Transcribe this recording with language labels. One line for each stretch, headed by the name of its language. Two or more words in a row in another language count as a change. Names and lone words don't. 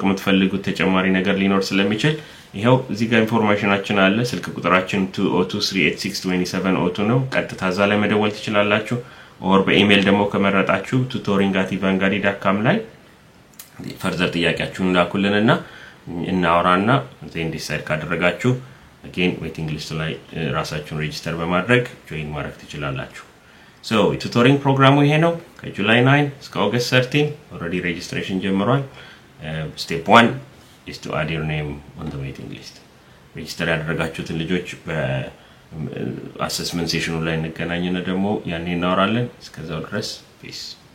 Amharic: የምትፈልጉት ተጨማሪ ነገር ሊኖር ስለሚችል ይሄው እዚህ ጋር ኢንፎርሜሽናችን አለ ስልክ ቁጥራችን 2023862702 ነው ቀጥታ እዛ ላይ መደወል ትችላላችሁ ኦር በኢሜል ደግሞ ከመረጣችሁ tutoring@evangeli.com ላይ ፈርዘር ጥያቄያችሁን ላኩልንና እናወራና ዘንድ ዲሳይድ ካደረጋችሁ
English: again waiting
Amharic: list ላይ ራሳችሁን ሬጂስተር በማድረግ ጆይን ማድረግ ትችላላችሁ
English: so tutoring
Amharic: ፕሮግራሙ ይሄ ነው ከጁላይ 9 እስከ ኦገስት 13
English: already registration
Amharic: ጀምሯል
English: step 1 is to add your name on the waiting list
Amharic: register ያደረጋችሁትን ልጆች በአሰስመንት ሴሽኑ ላይ እንገናኝና ደግሞ ያኔ እናወራለን እስከዛው ድረስ peace